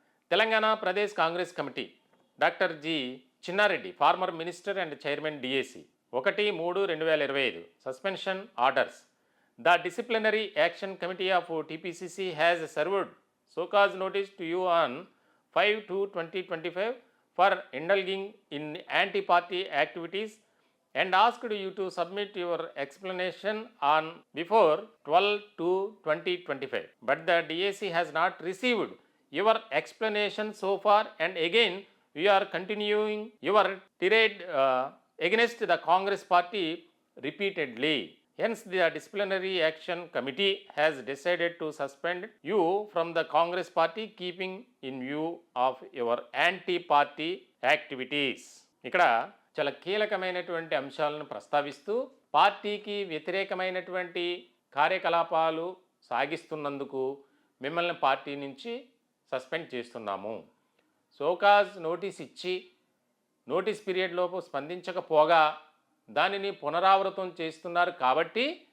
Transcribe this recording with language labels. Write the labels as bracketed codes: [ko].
[en] Telangana Pradesh Congress committee doctor G Chinnareddy, former minister and chairman DAC, 1/3/2025 suspension orders. The disciplinary action committee of TPCC has served show cause notice to you on 5/2/2025 for indulging in anti-party activities and asked you to submit your explanation on before 12/2/2025. But the DAC has not received your explanation so far, and again we are continuing your tirade against the Congress party repeatedly. Hence, the disciplinary action committee has decided to suspend you from the Congress party, keeping in view of your anti-party activities. [te] ఇక్కడ చాలా కీలకమైనటువంటి అంశాలను ప్రస్తావిస్తూ, పార్టీకి వ్యతిరేకమైనటువంటి కార్యకలాపాలు సాగిస్తున్నందుకు మిమ్మల్ని party నుంచి సస్పెండ్ చేస్తున్నాము. సోకాజ్ నోటీస్ ఇచ్చి నోటీస్ పీరియడ్లోపు స్పందించకపోగా దానిని పునరావృతం చేస్తున్నారు కాబట్టి